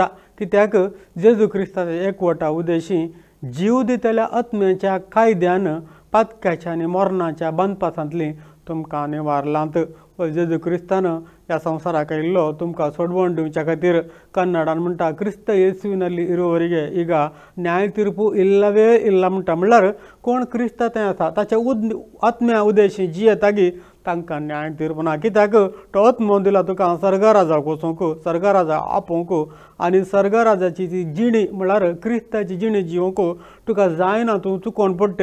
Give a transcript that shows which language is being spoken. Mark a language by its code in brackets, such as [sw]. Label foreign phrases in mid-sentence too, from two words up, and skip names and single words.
[kok] कित्याक जेजू क्रिस्ताच्या एकवटा उदेशी जीव दितल्या आत्म्याच्या कायद्यान पातक्याच्या आनी मरणाच्या बंदपासांतलीं तुमकां निवारलांत. जेजू क्रिस्तान ह्या संवसाराक आयिल्लो तुमकां सोडवण दिवच्या खातीर. कन्नडान म्हणटा, [kn] क्रिस्त येसुविನಲ್ಲಿ ಇರುವವರಿಗೆ ಈಗ ನ್ಯಾಯ ತೀರ್ಪು ಇಲ್ಲವೇ ಇಲ್ಲ म्हणटा. [kok] म्हणल्यार कोण क्रिस्ता थंय आसा ताच्या आत्म्या उदेशी जियेतागी तांकां न्याय तीर्प ना. कित्याक तो आत्मो दिला तुका सर्गराजाक वचूंक, सर्गराजा आपोवंक आनी सर्गराजाची ती जिणी म्हणल्यार क्रिस्ताची जिणी जिवंक तुका जायना, तूं चुकोवन पडटे.